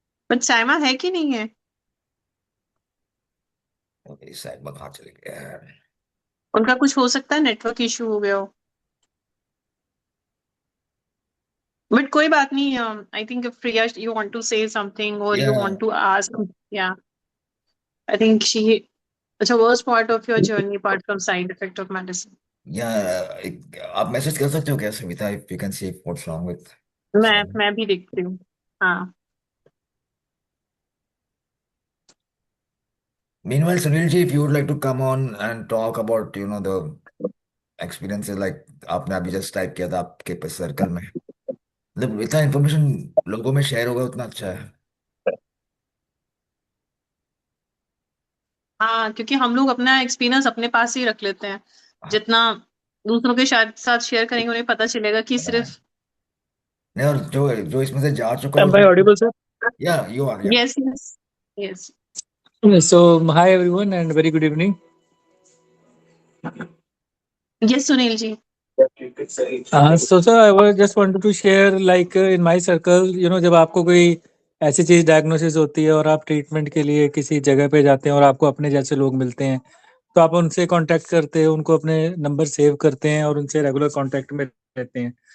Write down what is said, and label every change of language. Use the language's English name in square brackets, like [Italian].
[Hindi] But Saima है कि नहीं है? साइमा कहाँ चले गए? उनका कुछ हो सकता है, नेटवर्क इशू हो गया हो। [English] but [Hindi] कोई बात नहीं। [English] I think if Priya you want to say something और [Hindi] या [English] You want to ask, या I think she it's a worst part of your journey apart from side effect of medicine. [Hindi] या आप मैसेज कर सकते हो क्या Savita, [English] if you can see what's wrong with [Hindi] मैं भी देखती हूँ। हाँ। [English] meanwhile Sunil ji, if you would like to come on and talk about the experiences like [Hindi] आपने अभी जस्ट टाइप किया था आपके सर्कल में, मतलब इतना इन्फॉर्मेशन लोगों में शेयर होगा उतना अच्छा है। हाँ, क्योंकि हम लोग अपना एक्सपीरियंस अपने पास ही रख लेते हैं। जितना दूसरों के साथ शेयर करेंगे, उन्हें पता चलेगा कि पता है सिर्फ। नहीं, और जो इसमें से जा चुका है [English] Am I audible, sir? या you are या yes yes yes. So, hi everyone and very good evening. Yes Sunil ji. So sir, just wanted to share like in my circle, [Hindi] जब आपको कोई ऐसी चीज डायग्नोसिस होती है और आप ट्रीटमेंट के लिए किसी जगह पे जाते हैं और आपको अपने जैसे लोग मिलते हैं, तो आप उनसे कांटेक्ट करते हैं, उनको अपने नंबर सेव करते हैं और उनसे रेगुलर कांटेक्ट में रहते हैं.